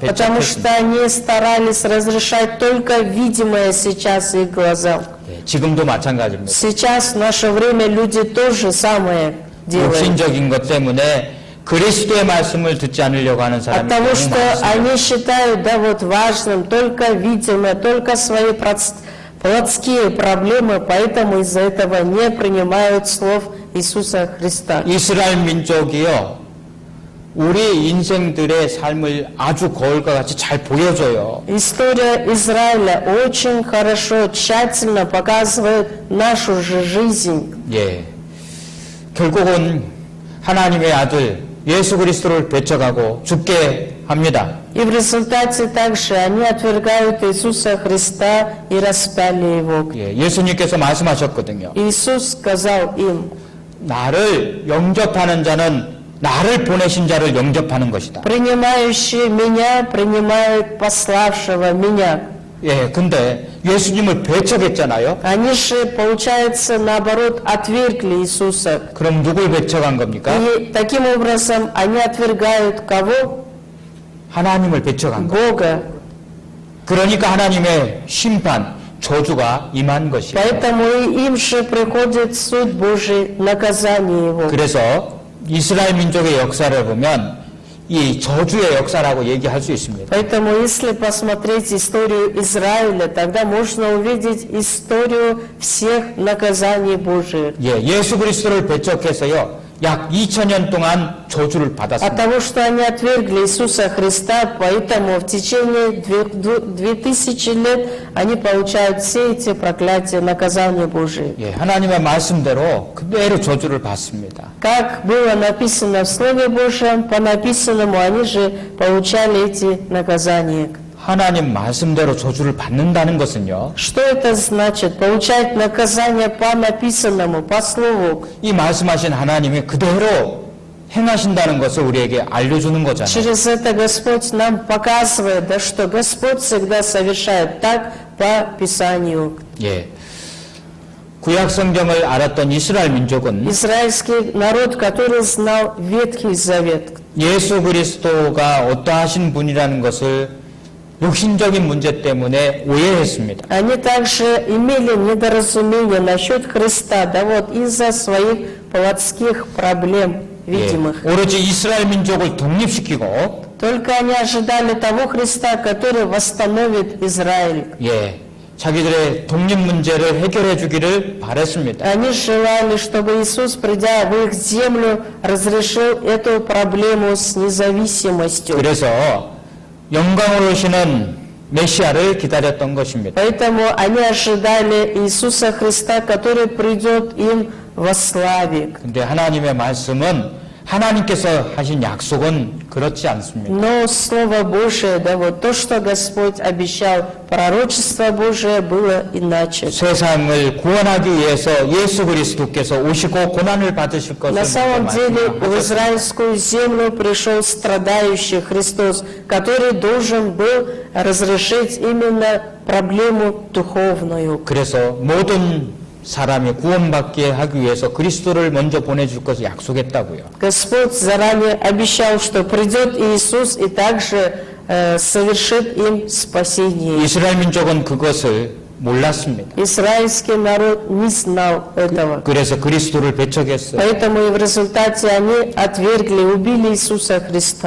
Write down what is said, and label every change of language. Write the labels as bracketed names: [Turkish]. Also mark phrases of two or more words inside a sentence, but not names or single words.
[Russian] Потому что [Korean] 배척했습니다. [Russian] они старались разрешать только видимое сейчас их глазам. [Korean] 예, 지금도 마찬가지입니다. [Russian] Сейчас в наше время люди то же самое делают. [Korean] 육신적인 것 때문에 그리스도의 말씀을 듣지 않으려고 하는 [Russian] От [Korean] 사람이 [Russian] того, [Korean] 너무 [Russian] что [Korean] 많습니다. [Russian] они считают, да, вот важным только видимое, только свои плотские проблемы, поэтому из-за этого не принимают слов Иисуса Христа. [Korean] 이스라엘 민족이요, 우리 인생들의 삶을 아주 거울과 같이 잘 보여줘요. [Russian] История Израиля очень хорошо, тщательно показывает нашу же жизнь. [Korean] 예, 결국은 하나님의 아들 예수 그리스도를 배척하고 죽게 합니다. [Russian] И в результате также они отвергают Иисуса Христа и распяли Его. [Korean] 예, 예수님께서 말씀하셨거든요. [Russian] Иисус сказал им: [Korean] 나를 영접하는 자는 나를 보내신 자를 영접하는 것이다. [Russian] принимающий меня принимает пославшего меня. [Korean] 예, 근데 예수님을 배척했잖아요. [Russian] Они же, получается, наоборот, отвергли Иисуса. [Korean] 그럼 누굴 배척한 겁니까? [Russian] И таким образом они отвергают кого? [Korean] 하나님을 배척한 거. [Russian] Бога. [Korean] 그러니까 하나님의 심판, 저주가 임한 것이에요. [Russian] Поэтому и им же приходит суд Божий, наказание Его. [Korean] 그래서 이스라엘 민족의 역사를 보면 이 저주의 역사라고 얘기할 수 있습니다. [Russian] Поэтому, если посмотреть историю Израиля, тогда можно увидеть историю всех наказаний Божьих. [Korean] 예, 예수 그리스도를 배척해서요, 약 2000년 동안 저주를 [Russian] От [Korean] 받았습니다. [Russian] того, что они отвергли Иисуса Христа, поэтому в течение 2000 лет они получают все эти проклятия, наказания Божьи. [Korean] 예, 하나님의 말씀대로 그대로 저주를 받습니다. [Russian] Как было написано в Слове Божьем, по написанному они же получали эти наказания. [Korean] 하나님 말씀대로 저주를 받는다는 것은요, [Russian] Что это значит? Получать наказание по написанному, по Слову. [Korean] 이 말씀하신 하나님이 그대로 행하신다는 것을 우리에게 알려주는 거잖아요. [Russian] Через это Господь нам показывает, да, что Господь всегда совершает так по Писанию. [Korean] 예. 구약 성경을 알았던 이스라엘 민족은 [Russian] Израильский народ, который знал Ветхий Завет, [Korean] 예수 그리스도가 어떠하신 분이라는 것을 육신적인 문제 때문에 오해했습니다. [Russian] они также имели недоразумение насчет Христа, да вот из-за своих плотских проблем видимых. [Korean] 오로지 이스라엘 민족을 독립시키고 [Russian] Только они ожидали того Христа, который восстановит Израиль. [Korean] 자기들의 독립 문제를 해결해 주기를 바랬습니다. [Russian] Они желали, чтобы Иисус, придя в их землю, разрешил эту проблему с независимостью. [Korean] 그래서 영광으로 오시는 메시아를 기다렸던 것입니다. [Russian] Поэтому они ожидали Иисуса Христа, который придет им во славе. [Korean] 근데 하나님의 말씀은 하나님께서 하신 약속은 그렇지 않습니다. [Russian] Но Слово Божие, да вот то, что Господь обещал, пророчество Божие было иначе. [Korean] 세상을 구원하기 위해서 예수 그리스도께서 오시고 고난을 받으실 것을 [Russian] На самом деле в [Korean] 말씀하셨습니다. [Russian] израильскую землю пришел страдающий Христос, который должен был разрешить именно проблему духовную. [Korean] 그래서 모든 사람이 구원받게 하기 위해서 그리스도를 먼저 보내줄 것을 약속했다고요. [Russian] Господь заранее обещал, что придет Иисус и также совершит им спасение. [Korean] 이스라엘 민족은 그것을 몰랐습니다. [Russian] Израильский народ не знал этого. [Korean] 그래서 그리스도를 배척했어요. [Russian] Поэтому и в результате они отвергли, убили Иисуса Христа.